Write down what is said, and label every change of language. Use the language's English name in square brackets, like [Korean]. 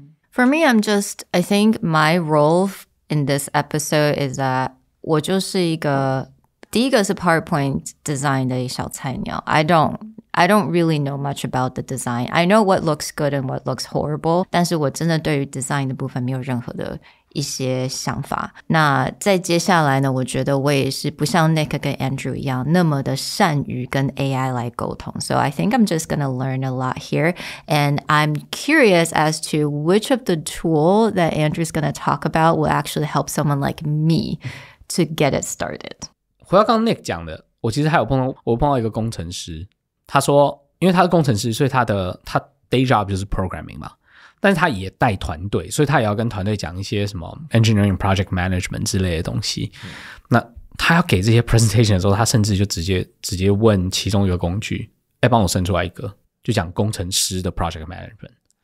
[English] For me, I think my role in this episode is that [Chinese] 我就是一个第一个是 PowerPoint design 的小菜鸟. [English] I don't really know much about the design. I know what looks good and what looks horrible, [Chinese] 但是我真的对于 design 的部分没有任何的一些想法。那在接下来呢，我觉得我也是不像 Nick 跟 Andrew 一样那么的善于跟 AI 来沟通。 [English] So I think I'm just going to learn a lot here. And I'm curious as to which of the tool that Andrew's going to talk about will actually help someone like me to get it started. [Chinese] 回到刚刚 Nick 讲的，我其实还有碰到一个工程师，他说因为他是工程师，所以他 day job 就是 programming 嘛，但是他也带团队，所以他也要跟团队讲一些什么 engineering project management 之类的东西。那他要给这些 presentation 的时候，他甚至就直接问其中一个工具，帮我生出来一个，就讲工程师的 project management。